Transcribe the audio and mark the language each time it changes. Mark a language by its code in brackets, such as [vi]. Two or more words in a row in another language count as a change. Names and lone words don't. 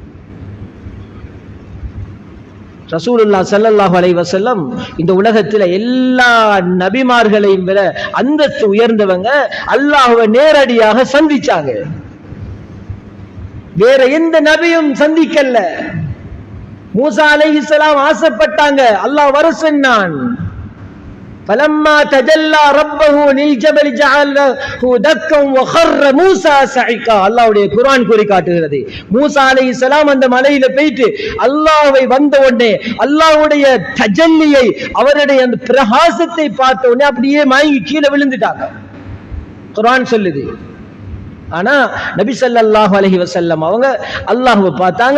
[ta] ரசூலுல்லாஹ் [ar] صلى الله عليه وسلم [ta] இந்த உலகத்துல எல்லா நபிமார்களையும் விட அந்தஸ்து உயர்ந்தவங்க. அல்லாஹ்வை நேரடியாக சந்திச்சாங்க. வேற எந்த நபியும் சந்திக்கல. மூசா அலைஹிஸ்ஸலாம் ஆசைப்பட்டாங்க, அல்லாஹ் வர சொன்னான். [ar] فلما تجلى ربه للجبل جعله دكا وخر موسى صعقا. [ta] அல்லாஹ்வுடைய குர்ஆன் கூறி காட்டுகிறது, மூசா அலைஹிஸ்ஸலாம் அந்த மலையில போயிட்டு அல்லாஹ்வை வந்த உடனே அல்லாஹ்வுடைய தஜல்லியை, அவருடைய அந்த பிரகாசத்தை பார்த்த உடனே அப்படியே மயங்கி கீழே விழுந்துட்டாங்க. குர்ஆன் சொல்லுது. ஆனா நபி [ar] صلى الله عليه وسلم [ta] அவங்க அல்லாஹ்வை பார்த்தாங்க.